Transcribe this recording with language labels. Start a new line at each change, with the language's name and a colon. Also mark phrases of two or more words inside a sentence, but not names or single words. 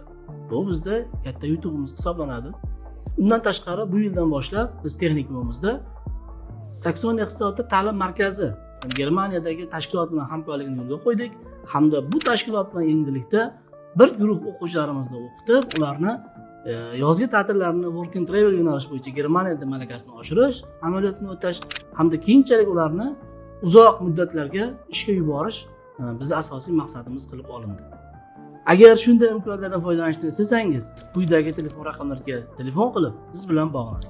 Uzbek: Bu bizda katta yutug'imiz hisoblanadi. Undan tashqari bu yildan boshlab biz texnikumimizda Sakson iqtisodiyot ta'lim markazi Germaniyadagi tashkilot bilan hamkorlikni yo'lga qo'ydik hamda bu tashkilot bilan endilikda bir guruh o'quvchilarimizni o'qitib, ularni yozgi ta'tillarini
English: work and travel
Uzbek: yo'nalish bo'yicha Germaniyada malakasini oshirish, amaliyotini o'tash hamda keyinchalik ularni uzoq muddatlarga ishga yuborish bizning asosiy maqsadimiz qilib olindi. Agar shunday imkoniyatlardan foydalanishni istasangiz, quyidagi telefon raqamlariga telefon qilib biz bilan bog'laning.